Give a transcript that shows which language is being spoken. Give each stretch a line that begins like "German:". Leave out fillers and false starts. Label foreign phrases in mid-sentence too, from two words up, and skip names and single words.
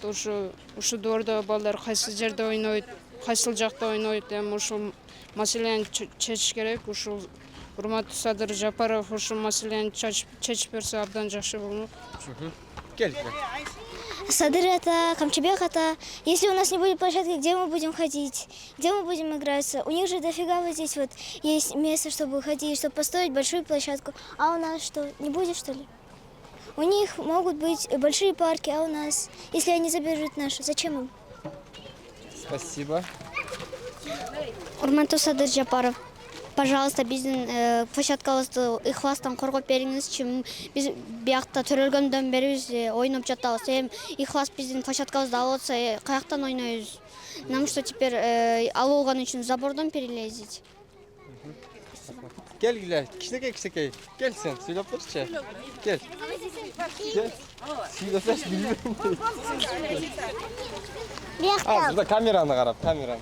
Kyrgyz: Ушу доордо балдар кайсы жерде ойнойт, кайсыл жакта ойнойт, эми ушул маселени чечиш керек. Ушул урматтуу Садыр Жапаров ушул маселени чечип берсе абдан жакшы болмок. Келгиле. Садыр ата, Камчыбек ата,
Russian: если у нас не будет площадки, где мы будем ходить, где мы будем играться? У них же дофига вот здесь вот есть место, чтобы ходить, чтобы построить большую площадку. А у нас что, не будет, что ли? У них могут быть большие парки, а у нас, если они заберут наши, зачем им? Спасибо.
Kyrgyz: Урматтуу Садыр Жапаров, пожалуйста, биздин площадкабызды ыхластан коргоп бериңизчи. Биз биякта төрөлгөндөн бери биз ойноп жатабыз. Эми ыхлас биздин площадкабызды алып атса, каяктан ойнойбуз?
Russian: Нам что теперь
Kyrgyz: алып алган үчүн забордон перелезить? Келгиле. Кичинекей. Кел сен, сүйлөп турчу. Кел. Кел. Сүйлөсөч билбейм. Азырда камераны карап, камераны.